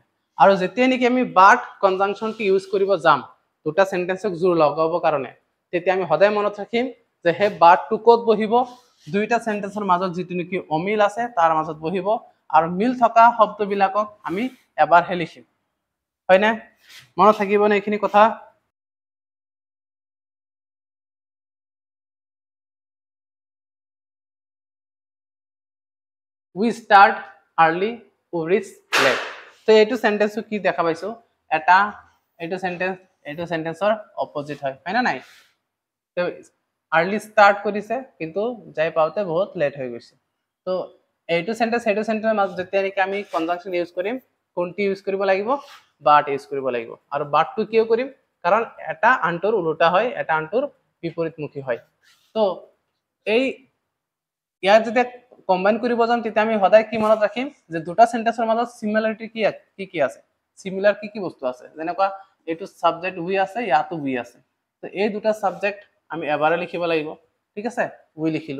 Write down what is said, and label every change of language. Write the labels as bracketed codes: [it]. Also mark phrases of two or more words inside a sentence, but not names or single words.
[as] আৰু যেতিয়া নেকি আমি বাট কনজাংচনটো ইউজ কৰিব যাম দুটা সেন্টেন্সক জোৰ লগাব কাৰণে, তেতিয়া আমি সদায় মনত ৰাখিম যে সেই বাটটো ক'ত বহিব, দুইটা সেন্টেন্সৰ মাজত যিটো নেকি অমিল আছে তাৰ মাজত বহিব, আৰু মিল থকা শব্দবিলাকক আমি এবাৰহে লিখিম, হয়নে? মনত থাকিবনে এইখিনি কথা? [en] we start early, we reach late. [as] তো এইটো সেন্টেন্সটো কি দেখা পাইছো, এটা এইটো সেন্টেন্সৰ অপোজিট হয়, হয় না নাই? তো [en] early start [as] কৰিছে কিন্তু যাই পাওঁতে বহুত লেট হৈ গৈছে। তো এইটো সেন্টেন্স সেইটো সেন্টেন্সৰ মাজত যেতিয়া নেকি আমি [en] conjunction use [as] কৰিম, কোনটি ইউজ কৰিব লাগিব, [en] but use [as] কৰিব লাগিব। আৰু বাটটো কিয় কৰিম, কাৰণ এটা আনটোৰ উল্টা হয়, এটা আনটোৰ বিপৰীতমুখী হয়। তো এই ইয়াত যেতিয়া কম্বাইন কৰিব যাম, তেতিয়া আমি সদায় কি মনত ৰাখিম, যে দুটা সেন্টেন্সৰ মাজত সিমিলাৰিটি কি আছে, সিমিলাৰ কি বস্তু আছে, যেনেকুৱা এইটো [en] subject we [as] আছে, ইয়াতো উই আছে, তো এই দুটা সাবজেক্ট আমি এবাৰে লিখিব লাগিব, ঠিক আছে, উই লিখিলো।